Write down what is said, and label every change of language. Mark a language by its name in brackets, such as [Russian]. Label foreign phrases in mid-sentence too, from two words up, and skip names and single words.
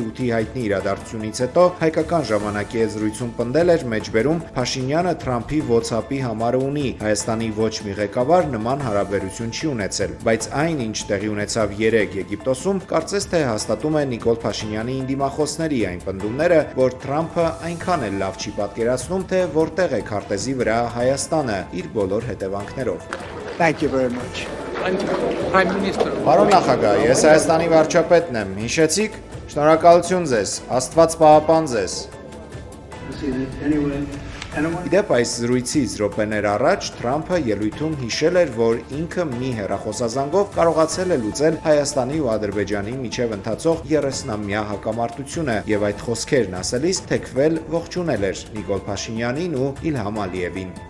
[Armenian] 8-ի հայտնի իրադարձությունից հետո հայկական ժամանակի եզրույցում պնդել էր մեջբերում Փաշինյանը Թրամփի WhatsApp-ի համարը ունի, Հայաստանի ոչ մի ղեկավար նման հարաբերություն չի ունեցել, բայց այն, ինչ տեղի ունեցավ երեկ Եգիպտոսում, կարծես թե հաստատում է Նիկոլ Փաշինյանի ընդդիմախոսների այն պնդումները, որ Թրամփը այնքան էլ լավ չի պատկերացնում, թե որտեղ է քարտեզի վրա Հայաստանը իր բոլոր հետևանքներով»։ [English] Thank you very much. Prime Minister. [Armenian] Պարոն նախագահ, ես Հայաստանի վարչապետն եմ, հիշեցի՞ք, շնորհակալություն ձեզ, Աստված պահապան ձեզ։ Ի դեպ, այս զրույցից րոպեներ առաջ Թրամփը ելույթում հիշել էր, որ ինքը մի հեռախոսազանգով կարողացել է լուծել Հայաստանի ու Ադրբեջանի միջև ընթացող 30-ամյա հակամարտությունը և այդ խոսքերն ասելիս թեքվել ողջունել էր Նիկոլ Փաշինյանին ու Իլհամ Ալիևին։